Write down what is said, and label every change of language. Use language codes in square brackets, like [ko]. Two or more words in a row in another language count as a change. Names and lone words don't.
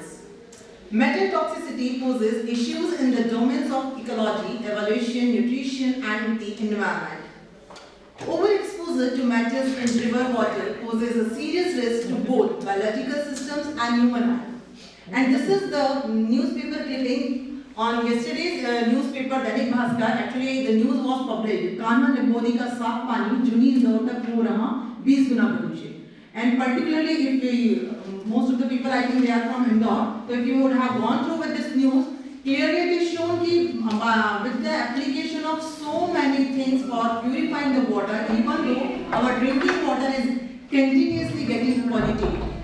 [en] Metal toxicity poses issues in the domains of ecology, evolution, nutrition, and the environment. Overexposure to metals in river water poses a serious risk to both biological systems and human health. And this is the newspaper clipping on yesterday's newspaper Dainik Bhaskar. Actually, the news was published. [hi] कान्हा निबोडी का साफ पानी जूनी इंदौर तक हो रहा 20 गुना प्रदूषित. [en] And particularly if we, most of the people, I think they are from Indore, so if you would have gone through with this news, clearly it is shown that with the application of so many things for purifying the water, even though our drinking water is continuously getting polluted.